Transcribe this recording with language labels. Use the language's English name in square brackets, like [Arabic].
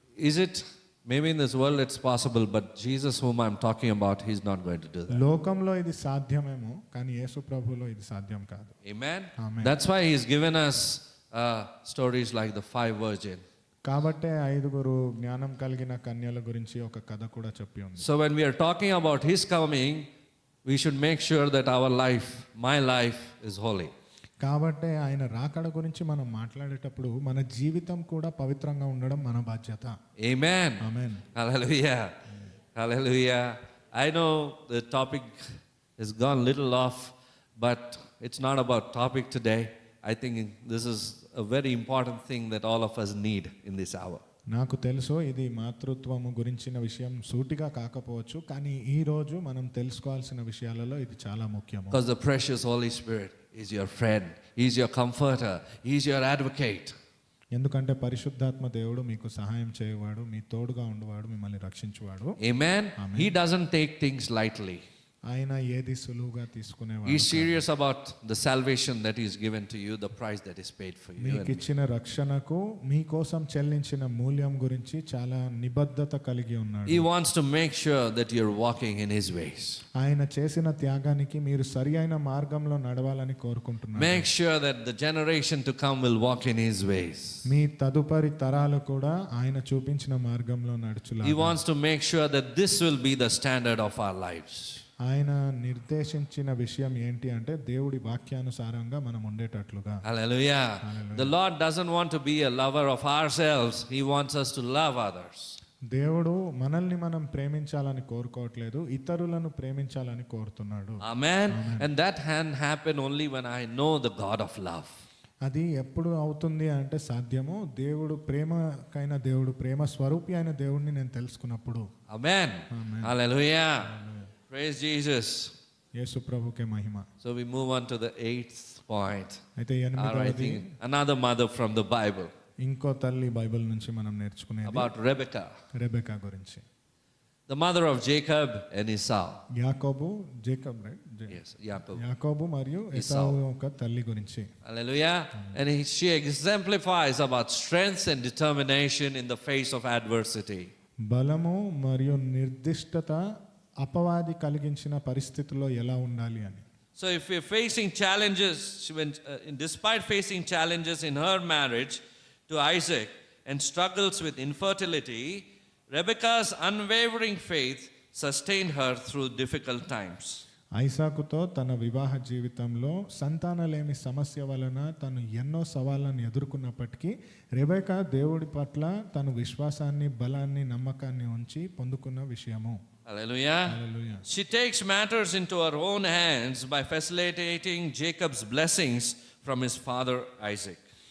[English] Is it? Maybe in this world it's possible, but Jesus whom I'm talking about, he's not going to do that. [Telugu] లోకంలో ఇది సాధ్యమేమో కానీ యేసు ప్రభువులో ఇది సాధ్యం కాదు. [English] Amen? Amen. That's why he's given us stories like the 5 virgins. [Telugu] కాబట్టే 5 జ్ఞానం కలిగిన కన్యల గురించి ఒక కథ కూడా చెప్పి ఉంది. [English] So when we are talking about his coming, we should make sure that our life, my life, is holy. [Telugu] కాబట్టి ఆయన రాకడ గురించి మనం మాట్లాడేటప్పుడు మన జీవితం కూడా పవిత్రంగా ఉండడం మన బాధ్యత. [English] Amen. [Telugu] Amen. [English] Hallelujah. Hallelujah. I know the topic has gone little off, but it's not about topic today. I think this is a very important thing that all of us need in this hour. [Telugu] నాకు తెలుసు ఇది మాతృత్వము గురించిన విషయం సూటిగా కాకపోవచ్చు, కానీ ఈ రోజు మనం తెలుసుకోవాల్సిన విషయాలలో ఇది చాలా ముఖ్యము. [English] Because the precious Holy Spirit is your friend, he's your comforter, he's your advocate. [Telugu] ఎందుకంటే పరిశుద్ధాత్మ దేవుడు మీకు సహాయం చేయవాడు, మీ తోడుగా ఉండవాడు, మిమ్మల్ని రక్షించువాడు. [English] Amen. He doesn't take things lightly. [Telugu] ఆయన ఏది సులువుగా తీసుకునేవాడు. [English] He's serious about the salvation that he's given to you, the price that is paid for you. [Telugu] మీకు ఇచ్చిన రక్షణకు మీకోసం చెల్లించిన మూల్యం గురించి చాలా నిబద్ధత కలిగి ఉన్నాడు. [English] He wants to make sure that you're walking in his ways. [Telugu] ఆయన చేసిన త్యాగానికి మీరు సరియైన మార్గంలో నడవాలని కోరుకుంటున్నాడు. [English] Make sure that the generation to come will walk in his ways. [Telugu] మీ తదుపరి తరాలు కూడా ఆయన చూపించిన మార్గంలో నడుచులా. [English] He wants to make sure that this will be the standard of our lives. [Telugu] ఆయన నిర్దేశించిన విషయం ఏంటి అంటే దేవుడి వాక్యానుసారంగా మనం ఉండేటట్లుగా. [English] Hallelujah. The Lord doesn't want to be a lover of ourselves. He wants us to love others. [Telugu] దేవుడు మనల్ని మనం ప్రేమించాలని కోరుకోవట్లేదు, ఇతరులను ప్రేమించాలని కోరుతున్నాడు. [English] Amen. And that can happen only when I know the God of love. [Telugu] అది ఎప్పుడు అవుతుంది అంటే సాధ్యము దేవుడు ప్రేమకైన దేవుడు, ప్రేమ స్వరూపి అయిన దేవుడిని నేను తెలుసుకున్నప్పుడు. [English] Amen. Hallelujah. Praise Jesus. [Telugu] Yesu ప్రభుకే Mahima. [English] So we move on to the 8th point. [Telugu] అయితే [English] Or I [Telugu] 8వది [English] think another mother from the Bible, [Telugu] ఇంకో తల్లి బైబిల్ నుంచి మనం నేర్చుకునేది [English] about Rebekah, [Telugu] రెబెకా గురించి. [English] the mother of Jacob and Esau. [Telugu] యాకోబు, Jacob, right? [English] Yes, Jacob. [Telugu] యాకోబు మరియు ఎసావు యొక్క తల్లి గురించి. [English] Hallelujah. And she exemplifies about strength and determination in the face of adversity. [Telugu] బలము మరియు నిర్దిష్టత అపవాది కలిగించిన పరిస్థితుల్లో ఎలా ఉండాలి అని. [English] So if we're facing challenges, despite facing challenges in her marriage to Isaac and struggles with infertility, Rebekah's unwavering faith sustained her through difficult times. [Telugu] ఐసాకుతో తన వివాహ జీవితంలో సంతానలేమి సమస్య వలన తను ఎన్నో సవాళ్ళను ఎదుర్కొన్నప్పటికీ రెబెకా దేవుడి పట్ల తన విశ్వాసాన్ని, బలాన్ని, నమ్మకాన్ని ఉంచి పొందుకున్న విషయము. [English] Hallelujah. [Telugu] Hallelujah. [English] She takes matters into her own hands by facilitating Jacob's blessings from his father Isaac.